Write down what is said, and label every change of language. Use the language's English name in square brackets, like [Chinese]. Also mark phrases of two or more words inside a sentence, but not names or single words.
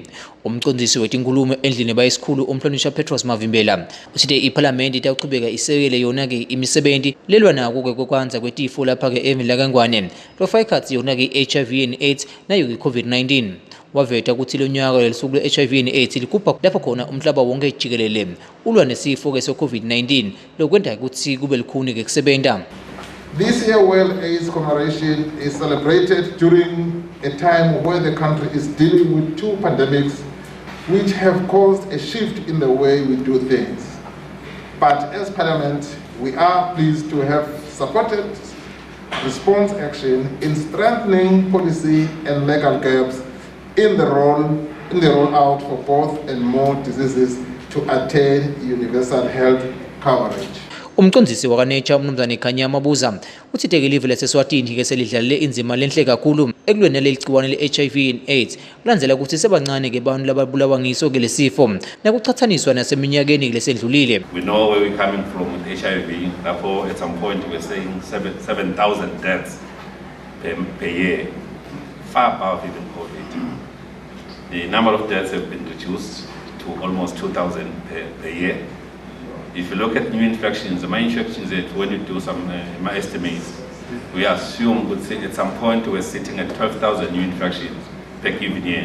[Swati] Umcondzisi wetinkulumo endlini bayisikhulu umhlonishwa Petros Mavimbela uthi iphalamende itaqhubeka isekele yona ke imisebenti lelwa nako ke kokwanza kwetifo lapha ke eveni lakangwane lofa ikhathi yona ke [English] HIV and AIDS [Swati] nayo ke COVID-19. Waveta ukuthi lo nyaka lesuku le- [English] HIV and AIDS [Swati] ligubha lapho khona umhlaba wonke jikelele ulwa nesifo ke se-COVID-19 lokwenta ukuthi kube likhuni ke kusebenta. [English] This year World AIDS commemoration is celebrated during a time where the country is dealing with two pandemics which have caused a shift in the way we do things. But as Parliament, we are pleased to have supported response action in strengthening policy and legal gaps in the rollout for both and more diseases to attain universal health coverage. [Swati] Umcondzisi wakaNature umnumzane Khanya Mabuza uthi live leseswatini ke selidlalile inzima lenhle kakhulu ekulweni naleli gciwane le- [English] HIV and AIDS [Swati] kulandzela ukuthi sebancane ke bantu lababulawa ngiso ke lesifo nakuchathaniswa naseminyakeni lesedlulile. [English] We know where we're coming from with HIV. Therefore, at some point we're saying 7,000 deaths per year, far above even COVID. The number of deaths have been reduced to almost 2,000 per year. If you look at new infections, the main infections that when you do some estimates, we assume at some point we're sitting at 12,000 new infections per given year.